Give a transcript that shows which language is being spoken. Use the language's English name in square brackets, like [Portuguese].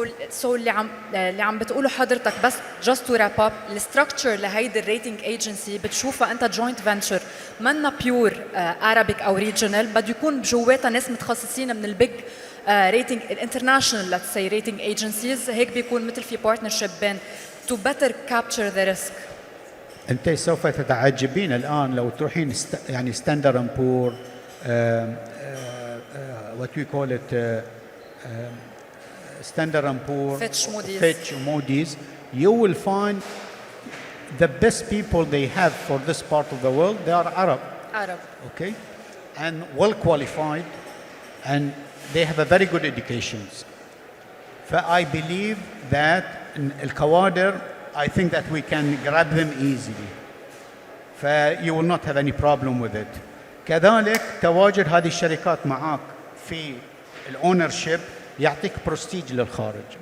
[Arabic] سو اللي عم بتقوله حضرتك بس [English] just to wrap up [Arabic] الستركتشر لهيدي الريتنج ايجنسي بتشوفها انت جوينت فينتشر منا بيور Arabic او ريجونال، بده يكون بجواتها ناس متخصصين من البيج ريتنج الانترناشونال ليتس سي ريتنج ايجنسيز، هيك بيكون مثل في بارتنرشيب بين [English] to better capture the risk. [Arabic] انت سوف تتعجبين الان لو تروحين يعني [English] Standard and Poor what we call it Standard & Poor's, Fitch, Moody's, you will find the best people they have for this part of the world, they are Arab. Okay? And well qualified, and they have a very good educations. I believe that الكوادر, I think that we can grab them easily. You will not have any problem with it. [Arabic] كذلك تواجد هذه الشركات معك في الأونرشيب يعطيك برستيج للخارج.